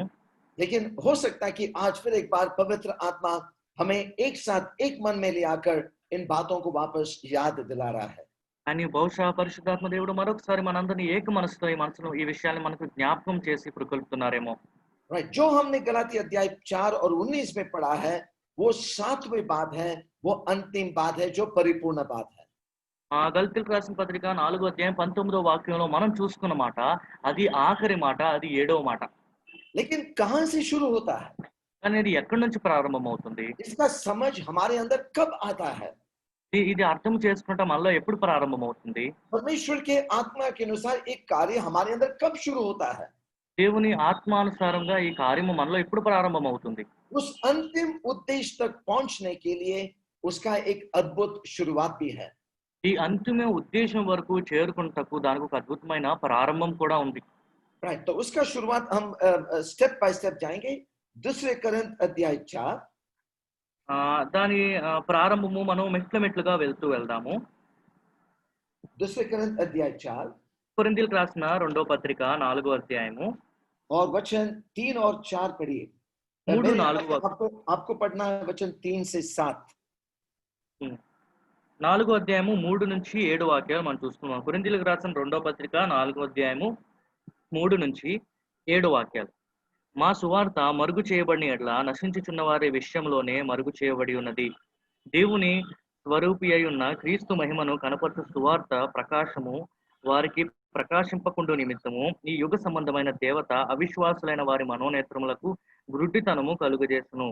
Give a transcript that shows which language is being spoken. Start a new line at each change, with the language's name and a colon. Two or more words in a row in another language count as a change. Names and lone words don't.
Hindi: लेकिन हो सकता है कि आज फिर एक बार पवित्र आत्मा हमें एक साथ एक मन में ले आकर इन बातों को वापस याद दिला रहा है.
Telugu: కానీ బహుశా పరిశుద్ధాత్మ దేవుడు మరొకసారి మనందరినీ ఏక మనసుతో ఈ విషయాన్ని మనకు జ్ఞాపకం చేసి పురుకొల్పుతున్నారేమో.
Hindi: राइट, जो हमने गलाती अध्याय 4 और 19 में पढ़ा है वो 7वीं बात है, वो अंतिम बात है, जो परिपूर्ण बात है.
Telugu: గల్తీలకు రాసిన పత్రిక 4వ అధ్యాయం 19వ వాక్యంలో మనం చూసుకున్న మాట అది ఆఖరి మాట, అది 7వ మాట.
Hindi: लेकिन कहां से शुरू होता है,
Telugu: కానీ ఇది ఎక్కడి నుంచి ప్రారంభం అవుతుంది?
Hindi: इसका समझ हमारे अंदर कब आता है?
Telugu: ఇది అర్థం చేసుకుంటే మనలో ఎప్పుడు ప్రారంభం అవుతుంది?
Hindi: परमेश्वर के आत्मा के अनुसार एक कार्य हमारे अंदर कब शुरू होता है?
Telugu: దేవుని ఆత్మానుసారంగా ఈ కార్యము మనలో ఎప్పుడు ప్రారంభం అవుతుంది?
Hindi: उस अंतिम उद्देश्य तक पहुंचने के लिए उसका एक अद्भुत शुरुआत भी है.
Telugu: ఈ అంతిమ ఉద్దేశం వరకు చేరుకుంటకు దానికి ఒక అద్భుతమైన ప్రారంభం కూడా ఉంది.
Hindi: राइट, तो उसका शुरुआत हम
English: step by step
Hindi: जाएंगे. दूसरे कोरिन्थ अध्याय 4,
Telugu: దాని ప్రారంభము మనం మెట్లుగా వెళ్దాము.
Hindi: दूसरे कोरिन्थ अध्याय 4
Telugu: కొరింథీయులకు రాసిన 2వ పత్రిక 4వ అధ్యాయము
Hindi: और वचन 3 और 4 पढ़िए. 3, 4 आपको पढ़ना है वचन 3 से 7.
Telugu: 4వ అధ్యాయము 3 నుంచి 7 వాక్యాలు మనం చూస్తున్నాం. కొరింథీయులకు రాసిన 2వ పత్రిక 4వ అధ్యాయము 3 నుంచి 7 వాక్యాలు. మా సువార్త మరుగు చేయబడిన ఎడల నశించుచున్న వారి విషయంలోనే మరుగు చేయబడి ఉన్నది. దేవుని స్వరూపి అయి ఉన్న క్రీస్తు మహిమను కనపరచు సువార్త ప్రకాశము వారికి ప్రకాశింపకుండు నిమిత్తము ఈ యుగ సంబంధమైన దేవత అవిశ్వాసులైన వారి మనోనేత్రములకు గుడ్డితనము కలుగజేసును.